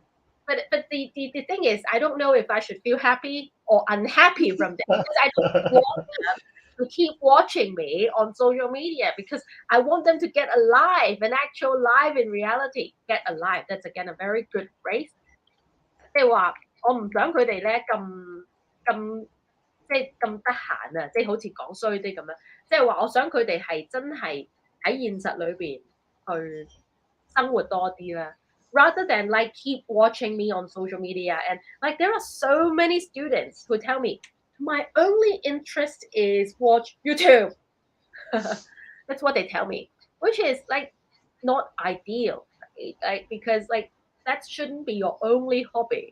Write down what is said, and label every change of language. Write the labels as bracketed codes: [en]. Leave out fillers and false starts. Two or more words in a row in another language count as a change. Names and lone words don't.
[en] But the thing is, I don't know if I should feel happy or unhappy from that because I don't want them to keep watching me on social media because I want them to get alive, an actual life in reality. Get alive. That's again a very good phrase. [yue] 即係話我唔想佢哋咧咁即係咁得閒啊，即係好似講衰啲咁樣，即係話我想佢哋係真係喺現實裏邊去生活多啲啦。 [en] Rather than like keep watching me on social media and like there are so many students who tell me my only interest is watch YouTube. That's what they tell me, which is like not ideal, right? Like because like that shouldn't be your only hobby.